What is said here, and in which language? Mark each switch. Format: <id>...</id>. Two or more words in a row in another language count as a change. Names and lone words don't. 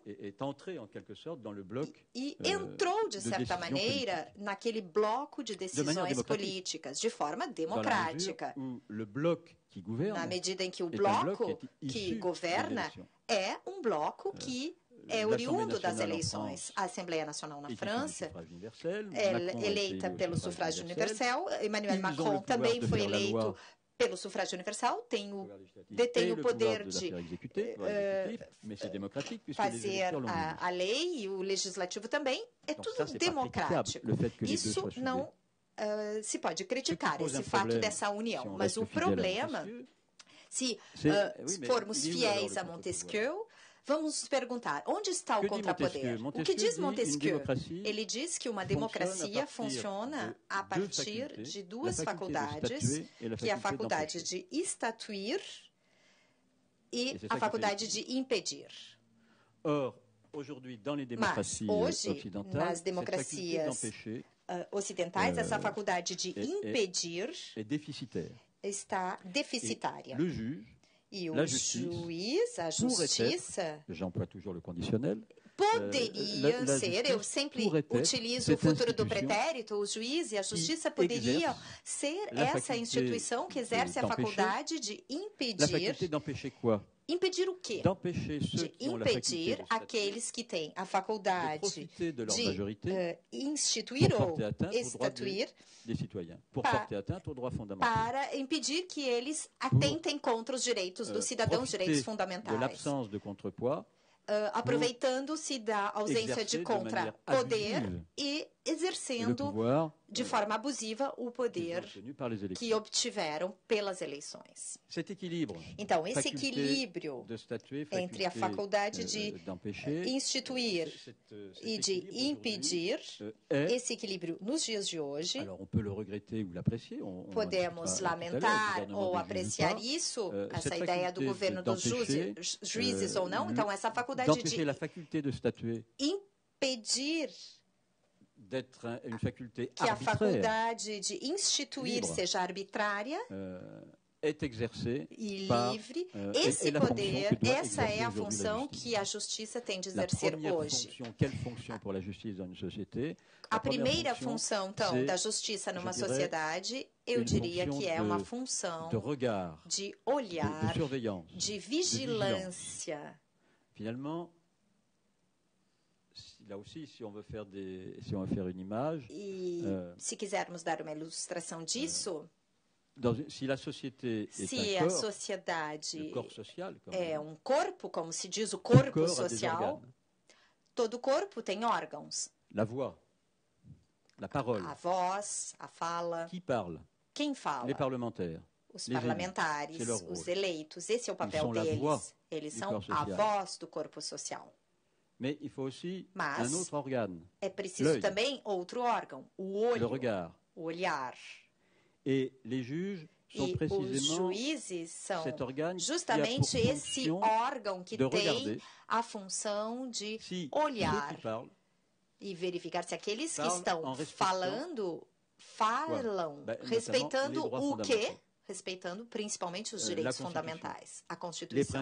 <fr>est entrée en quelque sorte dans le bloc</fr> <pt>e entrou, de certa</pt> <fr>décision</fr> <pt>maneira, naquele bloco de decisões</pt> <fr>démocratique.</fr> <pt>políticas, de forma</pt> <fr>dans la mesure</fr> <pt>democrática.</pt> <fr>où le bloc qui gouverne</fr> <pt>Na medida em que o</pt> <fr>est un bloc</fr> <pt>bloco</pt> <fr>qui est issu</fr> <pt>que governa</pt> <fr>des élections.</fr> <pt>é um bloco que é</pt> <fr>l'Assemblée</fr> <pt>oriundo das</pt> <fr>nationale en</fr> <pt>eleições.</pt> <fr>France</fr> <pt>A Assembleia Nacional na</pt> <fr>est issue du</fr> <pt>França</pt> <fr>suffrage universel.</fr> <pt>é</pt> <fr>Macron a été</fr> <pt>eleita</pt> <fr>élu au</fr> <pt>pelo</pt> <fr>suffrage</fr> <pt>sufrágio</pt> <fr>universel.</fr> <pt>universal. Emmanuel</pt> <fr>Ils ont</fr> <pt>Macron</pt> <fr>le pouvoir</fr> <pt>também</pt> <fr>de</fr> <pt>foi</pt> <fr>faire la</fr> <pt>eleito</pt> <fr>loi,</fr> <pt>pelo sufrágio universal, detém</pt> <fr>et</fr> <pt>o</pt> <fr>le</fr> <pt>poder</pt> <fr>pouvoir de la</fr> <pt>de</pt> <fr>faire exécuter, mais c'est démocratique puisque les</fr> <pt>fazer électeurs l'ont élu. a lei, e o legislativo também. É</pt> <fr>Donc</fr> <pt>tudo</pt> <fr>ça, c'est pas</fr> <pt>democrático.</pt> <fr>critiquable, le fait que les deux</fr> <pt>Isso</pt> <fr>soient soudés.</fr> <pt>não se pode criticar,</pt> <fr>pose</fr> <pt>esse</pt> <fr>un</fr> <pt>fato</pt> <fr>problème</fr> <pt>dessa união.</pt> <fr>si on</fr> <pt>Mas</pt> <fr>reste</fr> <pt>o</pt> <fr>fidèle à</fr> <pt>problema,</pt> <fr>Montesquieu,</fr> <pt>se</pt> <fr>oui, mais</fr> <pt>formos</pt> <fr>il est où alors</fr> <pt>fiéis</pt> <fr>le</fr> <pt>a Montesquieu, vamos perguntar, onde está o</pt> <fr>Que dit</fr> <pt>contrapoder?</pt> <fr>Montesquieu?</fr> <pt>O que diz</pt> <fr>Montesquieu dit</fr> <pt>Montesquieu?</pt> <fr>une démocratie</fr> <pt>Ele diz que uma democracia funciona a partir de duas faculdades, que é a faculdade de estatuir e a faculdade de impedir.</pt> <fr>Or, aujourd'hui, dans les</fr> <pt>Mas,</pt> <fr>démocraties</fr> <pt>hoje,</pt> <fr>occidentales,</fr> <pt>nas</pt> <fr>cette faculté</fr> <pt>democracias</pt> <fr>d'empêcher</fr> <pt>ocidentais, essa faculdade de impedir</pt> <fr>est déficitaire.</fr> <pt>está deficitária.</pt> <fr>Le juge,</fr> <pt>E</pt> <fr>la</fr> <pt>o</pt> <fr>justice,</fr> <pt>juiz, a justiça,</pt> <fr>j'emploie toujours le conditionnel,</fr> <pt>poderia</pt> <fr>la</fr> <pt>ser,</pt> <fr>justice</fr> <pt>eu sempre</pt> <fr>pourrait être</fr> <pt>utilizo o</pt> <fr>cette</fr> <pt>futuro do</pt> <fr>institution</fr> <pt>pretérito, o juiz e a justiça poderiam ser</pt> <fr>la</fr> <pt>essa</pt> <fr>faculté</fr> <pt>instituição que exerce a</pt> <fr>d'empêcher.</fr> <pt>faculdade de</pt> <fr>La</fr> <pt>impedir.</pt> <fr>faculté d'empêcher quoi?</fr> <pt>Impedir o quê?</pt> <fr>D'empêcher ceux</fr> <pt>De</pt> <fr>qui ont la faculté</fr> <pt>impedir</pt> <fr>de statuer,</fr> <pt>aqueles que têm a</pt> <fr>de</fr> <pt>faculdade</pt> <fr>profiter de leur</fr> <pt>de</pt> <fr>majorité</fr> <pt>instituir</pt> <fr>pour</fr> <pt>ou</pt> <fr>porter atteinte aux droits</fr> <pt>estatuir</pt> <fr>des citoyens, pour Pa- porter atteinte aux droits fondamentaux.</fr> <pt>para impedir que eles atentem contra os direitos dos cidadãos,</pt> <fr>Profiter</fr> <pt>direitos</pt> <fr>de</fr> <pt>fundamentais.</pt> <fr>l'absence de contrepoids</fr> <pt>Aproveitando-se da ausência de exercer de maneira contrapoder</pt> <fr>abusive</fr> <pt>e</pt> <fr>le</fr> <pt>exercendo</pt> <fr>pouvoir</fr> <pt>de forma abusiva o poder</pt> <fr>obtenu par les</fr> <pt>que</pt> <fr>élections.</fr> <pt>obtiveram pelas eleições.</pt> <fr>Cet équilibre,</fr> <pt>Então, esse</pt> <fr>faculté</fr> <pt>equilíbrio</pt> <fr>de statuer,</fr> <pt>entre a faculdade de</pt> <fr>d'empêcher,</fr> <pt>instituir e de impedir,</pt> <fr>est,</fr> <pt>esse equilíbrio nos dias de hoje,</pt> <fr>alors on peut le regretter ou l'apprécier, on</fr> <pt>podemos</pt> <fr>discutera tout à l'heure, le</fr> <pt>lamentar</pt> <fr>gouvernement</fr> <pt>ou</pt> <fr>des juges ou</fr> <pt>apreciar</pt> <fr>pas,</fr> <pt>isso, essa</pt> <fr>cette</fr> <pt>ideia do</pt> <fr>faculté</fr> <pt>governo dos juízes ou não. Então, essa faculdade</pt> <fr>d'empêcher la</fr> <pt>de</pt> <fr>faculté de statuer,</fr> <pt>impedir</pt> <fr>d'être une faculté</fr> <pt>que a</pt> <fr>arbitraire,</fr> <pt>faculdade de instituir</pt> <fr>Libre.</fr> <pt>seja arbitrária</pt> <fr>est exercée</fr> <pt>e</pt> <fr>par,</fr> <pt>livre.</pt> <fr>est</fr> <pt>Esse</pt> <fr>la</fr> <pt>poder,</pt> <fr>fonction que doit</fr> <pt>essa é a</pt> <fr>exercer aujourd'hui la</fr> <pt>função</pt> <fr>justice.</fr> <pt>que a justiça tem de</pt> <fr>La</fr> <pt>exercer</pt> <fr>première</fr> <pt>hoje.</pt> <fr>fonction, quelle fonction pour la justice dans une société?</fr> <pt>A</pt> <fr>La première</fr> <pt>primeira</pt> <fr>fonction,</fr> <pt>função, então,</pt> <fr>c'est,</fr> <pt>da justiça numa</pt> <fr>je dirais,</fr> <pt>sociedade, eu</pt> <fr>une</fr> <pt>diria</pt> <fr>fonction</fr> <pt>que é uma função</pt> <fr>de regard,</fr> <pt>de</pt> <fr>de</fr> <pt>olhar,</pt> <fr>surveillance,</fr> <pt>de vigilância.</pt> <fr>Finalement, là aussi, si on veut faire une image,</fr> <pt>se quisermos dar uma ilustração disso, se a sociedade sociedade</pt> <fr>corps social,</fr> <pt>é um corpo, como se diz o corpo social, todo corpo tem órgãos.</pt> <fr>La voix, la parole.</fr> <pt>A voz, a fala.</pt> <fr>Qui parle?</fr> <pt>Quem fala?</pt> <fr>Les parlementaires.</fr> <pt>Os parlamentares, os eleitos. Esse é o papel deles. Eles são a voz do corpo social.</pt> <fr>Mas un autre organe.</fr> <pt>É preciso também outro órgão, o olho,</pt> <fr>le regard.</fr> <pt>o olhar.</pt> <fr>Et les juges sont</fr> <pt>os juízes são justamente esse órgão que tem a função de olhar e verificar se aqueles que estão falam respeitando o quê? Respeitando principalmente os direitos fundamentais, a Constituição.</pt>